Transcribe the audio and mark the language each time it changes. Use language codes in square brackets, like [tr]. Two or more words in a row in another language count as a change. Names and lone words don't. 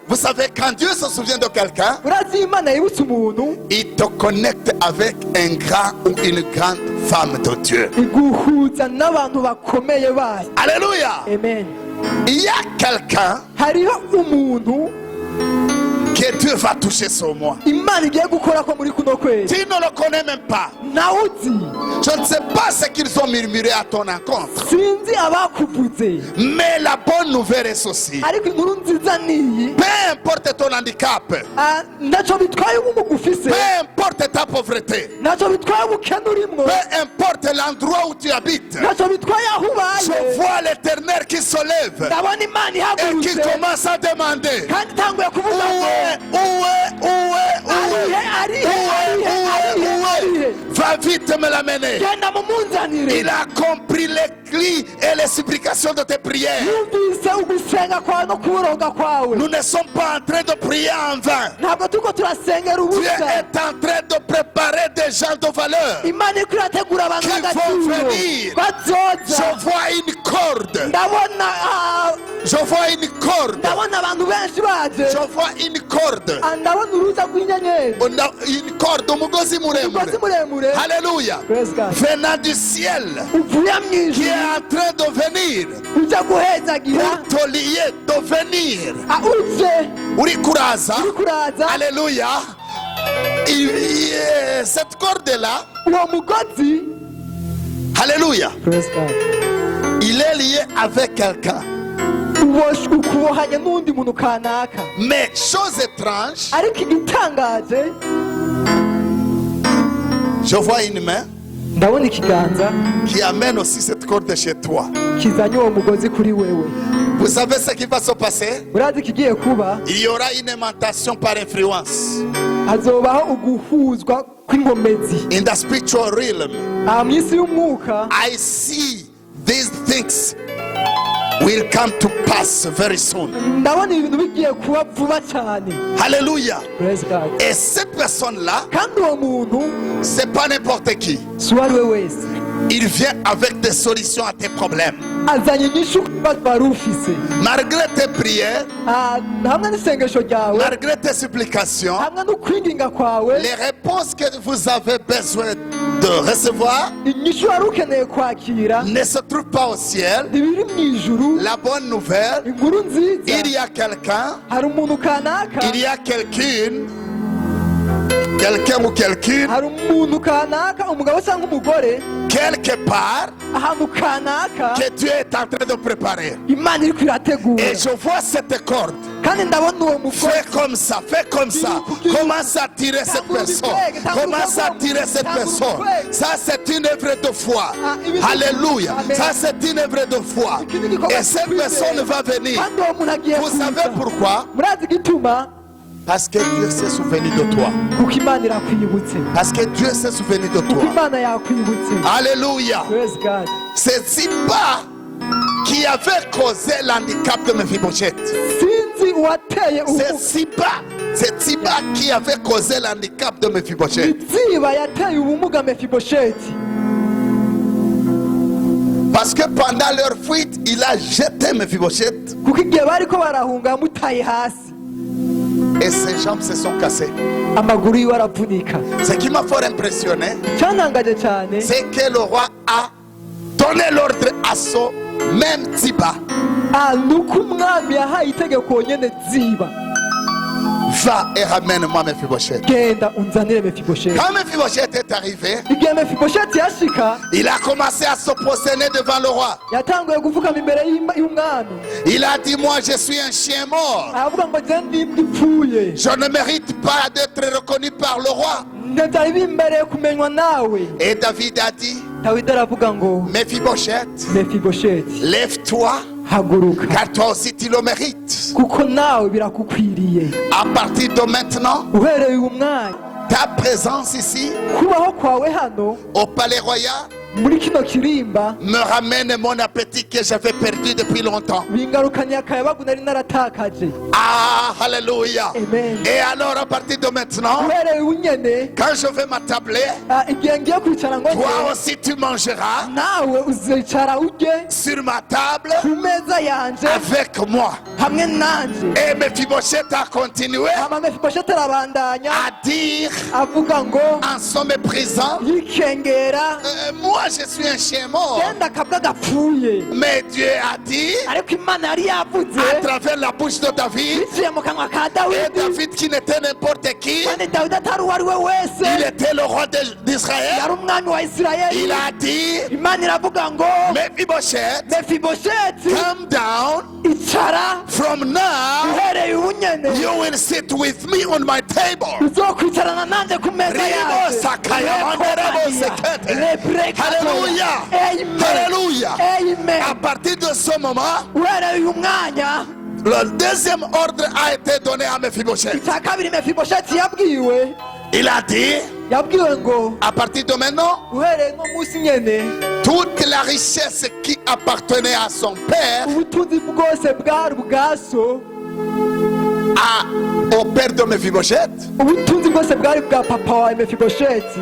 [fr] Vous savez, quand Dieu se souvient de quelqu'un, [rn] Urazi Imana yibutse umuntu, [fr] il te connecte avec un grand ou une grande femme de Dieu. [rn] iguhuza n'abantu bakomeye bayo. [fr] Alléluia. Amen. Il y a quelqu'un [rn] Hariho umuntu [fr] qui que Dieu va toucher sur moi. [rn] imana igiye gukora ko muri kuno kwezi [fr] Tu ne le connais même pas. [rn] nawe uzi [fr] Je ne sais pas ce qu'ils ont murmuré à ton encontre. [rn] sinzi abakuvuze [fr] Mais la bonne nouvelle est ceci. [rn] ariko inkuru nziza niyi [fr] Peu importe ton handicap, [rn] ntacyo bitwaye ubumuga ufise [fr] peu importe ta pauvreté, [rn] ntacyo bitwaye ubukene urimwo [fr] peu importe l'endroit où tu habites, [rn] ntacyo bitwaye aho [fr] je [rn] ubaye [fr] vois l'Éternel qui se lève [rn] ndabona imana [fr] et qui [rn] ihagurutse [fr] commence à demander [rn] kandi itanguye kuvuga ngo arihe [fr] va vite me l'amener. [rn] genda mumunzanire [fr] Il a compris les cris et les supplications de tes prières. [rn] yumvise ugusenga kwawe no kuburonga kwawe [fr] Nous ne sommes pas en train de prier en vain. [rn] ntabwo turiko turasengera [fr] Dieu [rn] ubusa [fr] est en train de préparer des gens de valeur. [rn] imana iriko irategura abantu [fr] Qui [rn] b'agaciro [fr] vont venir. [rn] bazoza [fr] Je vois une corde. [rn] ndabona [fr] Je vois une corde. [rn] ndabona abantu benshi baje [fr] Je vois une corde. [rn] ndabona uruza rw'inyenyeri [fr] Une corde, [rn] umugozi muremure. umugozi muremure [fr] Alléluia. [en] Praise God. [fr] Venant du ciel. [rn] uvuye mu [fr] Qui est [rn] ijuru [fr] en train de venir. [rn] uja guhezagira [fr] Pour te lier, de venir. [rn] uje Uri kuraza. uri kuraza [fr] Alléluia. Cette corde-là. [rn] uwo mugozi [fr] Alléluia. [en] Praise God. [fr] Il est lié avec quelqu'un. [rn] ukubohanye n'undi muntu kanaka [fr] Mais chose étrange, [rn] ariko igitangaje [fr] je vois une main [rn] ndabona ikiganza [fr] qui amène aussi cette corde chez toi. [rn] kizanye uwo mugozi kuri wewe [fr] Vous savez ce qui va se passer? [rn] urazi ikigiye kuba [fr] Il y aura une aimantation par influence. [rn] hazobaho uguhuzwa kw'ingomezi [en] In the spiritual realm, [rn] aha mu isi y'umwuka [en] I see these things will come to pass very soon. [rn] ndabona ibintu bigiye kuba vuba cyane [fr] Alléluia. [en] Praise God. [fr] Et cette personne-là, [rn] kandi uwo muntu [fr] c'est pas n'importe qui. [rn] si uwo ari we wese [fr] Il vient avec des solutions à tes problèmes. [rn] azanye inyishu ku bibazo wari ufise [fr] Malgré tes prières, [rn] hamwe n'isengesho ryawe [fr] malgré tes supplications, [rn] hamwe n'ukwinginga kwawe [fr] les réponses que vous avez besoin de recevoir [rn] inyishu wari ukeneye kwakira [fr] ne se trouvent pas au ciel. [rn] ntibiri mu ijuru [fr] La bonne nouvelle, [rn] inkuru nziza [fr] il y a quelqu'un, [rn] hari umuntu kanaka [fr] il y a quelqu'un ou quelqu'une, [rn] hari umuntu kanaka umugabo cyangwa umugore [fr] quelque part, [rn] ahantu kanaka [fr] que Dieu est en train de préparer. [rn] imana iri kwirategura [fr] Et je vois cette corde. [rn] kandi ndabona uwo mugore [fr] Fais comme ça, fais comme ça. Commence à tirer cette personne. Commence à tirer cette personne. Ça, c'est une œuvre de foi. Alléluia. Ça, c'est une œuvre de foi. Et cette personne va venir. [rn] kandi uwo muntu agiye [fr] Vous savez pourquoi? [rn] murazi igituma [fr] Parce que Dieu s'est souvenu de toi. [rn] kuko imana irakwibutse [fr] Parce que Dieu s'est souvenu de [rn] kuko [fr] toi. [rn] imana yakwibutse [fr] Alléluia. [en] Praise God. [fr] C'est Ziba qui avait causé l'handicap de Mephibosheth. [rn] sinzi uwateye [fr] C'est Ziba qui avait causé l'handicap de Mephibosheth. [rn] iziba yateye ubumuga mefibosheti [fr] Parce que pendant leur fuite, il a jeté Mephibosheth [rn] kuko igihe bariko barahunga yamutaye hasi [fr] et ses jambes se sont cassées. [rn] amaguru yiwe aravunika [fr] Ce qui m'a fort impressionné, [rn] cyantangaje cyane [fr] c'est que le roi a donné l'ordre à son même Ziba. [rn] nuko umwami yahaye itegeko nyene ziba [fr] Va et ramène-moi Mephibosheth. [rn] genda unzanire mefibosheti [fr] Quand Mephibosheth est arrivé, [rn] igihe mefibosheti yashika [fr] il a commencé à se prosterner devant le roi. [rn] yatanguye gupfukama imbere y'umwami [fr] Il a dit, moi je suis un chien mort. [rn] aravuga ngo je ndimbwa ipfuye [fr] Je ne mérite pas d'être reconnu par le roi. [rn] ntibyari bimbereye kumenywa nawe [fr] Et David a dit, [rn] dawidi aravuga ngo [fr] Mephibosheth, [rn] mefibosheti [fr] lève-toi, [rn] haguruka [fr] car toi aussi tu le mérites. [rn] kuko nawe birakukwiriye [fr] À partir de maintenant, [rn] uhereye uyu mwanya [fr] ta présence ici, [rn] kubaho kwawe hano [fr] au palais royal, [rn] muri kino kirimba [fr] me ramène mon appétit que j'avais perdu depuis longtemps. [rn] bingarukanye akayabagu nari naratakaje [fr] Ah, alléluia. Amen. Et alors à partir de maintenant, [rn] uhereye unyene [fr] quand je vais m'attabler, [rn] igihe ngiye kwicara ngo [fr] toi [rn] njye, [fr] aussi tu mangeras [rn] nawe uzicara urye [fr] sur ma table [rn] ku meza yanje [fr] avec moi. [rn] hamwe nanje [fr] Et Mephibosheth a continué [rn] hama mefibosheti arabandanya [fr] à dire [rn] avuga ngo [fr] en se méprisant, [rn] yikengera [fr] moi je suis un chien mort. [rn] genda akabwa gapfuye [fr] Mais Dieu a dit, [rn] ariko imana yari yavuze [fr] à travers la bouche de David, [rn] biciye mu kanwa ka [fr] et [rn] dawidi [fr] David qui n'était n'importe qui, [rn] kandi dawidi atari uwo ari we wese [fr] il était le roi d'Israël. [rn] yari umwami wa [fr] Il [rn] isirayeli [fr] a dit, [rn] imana iravuga ngo [fr] Mephibosheth, [rn] mefibosheti [en] come down. [rn] icara [en] From now, [rn] uhereye ubu nyene [en] you will sit with me on my table. [rn] uzokwicarana nanjye ku meza Rimo sakaya manderebo sekete. [en] Hallelujah. Hallelujah. [rn] amen [fr] À partir de ce moment, [rn] uhereye uyu mwanya [fr] le deuxième ordre a été donné à Mephibosheth. [rn] icya kabiri mefibosheti yabwiwe [fr] Il a dit, [rn] yabwiwe ngo [fr] à partir de maintenant, [rn] uhereye no munsi nyene [fr] toute la richesse qui appartenait à son père, [rn] ubutunzi bwose bwari ubwa so [fr] au père de Mephibosheth, [rn] ubutunzi bwose bwari bwa papa wawe mefibosheti